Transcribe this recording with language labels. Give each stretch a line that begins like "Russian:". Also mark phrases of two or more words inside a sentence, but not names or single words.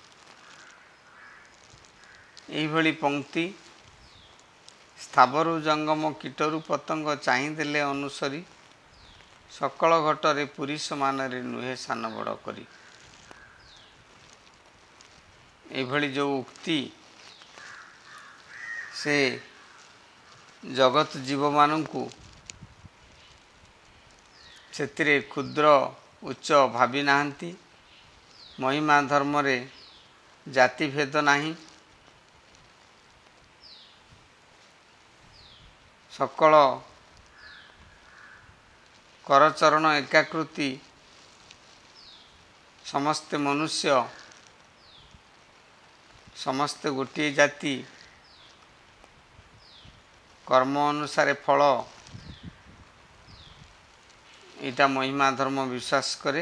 Odia: ଏହି ଭଲି ପଂକ୍ତି ସ୍ଥାବରୁ ଜଙ୍ଗମ କୀଟରୁ ପତଙ୍ଗ ଚାହିଁଦେଲେ ଅନୁସରି, ସକଳ ଘଟରେ ପୁରି ସମାନ ରେ ନୁହେ ସାନ ବଡ଼ କରି। ଏହି ଭଲି ଯୋ ଉକ୍ତି ସେ ଜଗତ ଜୀବ ମାନୁ ସେ କ୍ଷୁଦ୍ର ଉଚ୍ଚ ଭାବି ନାହାନ୍ତି। ମହିମା ଧର୍ମ ରେ ଜାତିଭେଦ ନାହିଁ। ସକଳ କରଚରଣ ଏକାକୃତି, ସମସ୍ତେ ମନୁଷ୍ୟ, ସମସ୍ତେ ଗୋଟିଏ ଜାତି, କର୍ମ ଅନୁସାରେ ଫଳ, ଏଇଟା ମହିମା ଧର୍ମ ବିଶ୍ୱାସ କରେ।